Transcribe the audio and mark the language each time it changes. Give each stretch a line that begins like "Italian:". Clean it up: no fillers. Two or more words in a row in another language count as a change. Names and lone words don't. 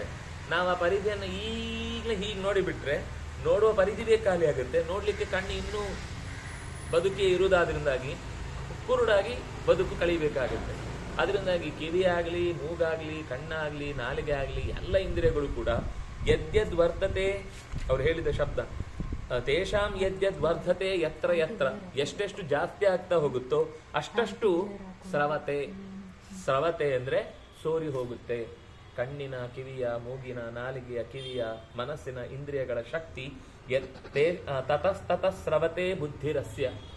Kannada: ನಾವು ಆ ಪರಿಧಿಯನ್ನು ಈಗಲೇ ಹೀಗೆ ನೋಡಿಬಿಟ್ರೆ ನೋಡುವ ಪರಿಧಿಯೇ ಖಾಲಿ ಆಗುತ್ತೆ. ನೋಡ್ಲಿಕ್ಕೆ ಕಣ್ಣು ಇನ್ನೂ ಬದುಕಿ ಇರುವುದಾದ್ರಿಂದಾಗಿ ಕುರುಡಾಗಿ ಬದುಕು ಕಳಿಬೇಕಾಗುತ್ತೆ. ಅದರಿಂದಾಗಿ ಕಿವಿಯಾಗಲಿ, ಮೂಗಾಗಲಿ, ಕಣ್ಣಾಗಲಿ, ನಾಲಿಗೆ ಆಗಲಿ ಎಲ್ಲ ಇಂದ್ರಿಯಗಳು ಕೂಡ
Sanskrit: ಯದ್ಯದ್ ವರ್ತತೆ,
Kannada: ಅವ್ರು ಹೇಳಿದ ಶಬ್ದ
Sanskrit: ತೇಷಾಂ ಯದ್ಯದ್ ವರ್ಧತೆ ಯತ್ರ ಯತ್ರ,
Kannada: ಎಷ್ಟೆಷ್ಟು ಜಾಸ್ತಿ ಆಗ್ತಾ ಹೋಗುತ್ತೋ ಅಷ್ಟಷ್ಟು ಸ್ರವತೆ. ಸ್ರವತೆ ಅಂದ್ರೆ ಸೋರಿ ಹೋಗುತ್ತೆ. ಕಣ್ಣಿನ, ಕಿವಿಯ, ಮೂಗಿನ, ನಾಲಿಗೆಯ, ಕಿವಿಯ, ಮನಸ್ಸಿನ ಇಂದ್ರಿಯಗಳ ಶಕ್ತಿ
Sanskrit: ತತಸ್ತತಃ ಸ್ರವತೆ ಬುದ್ಧಿರಸ್ಯ.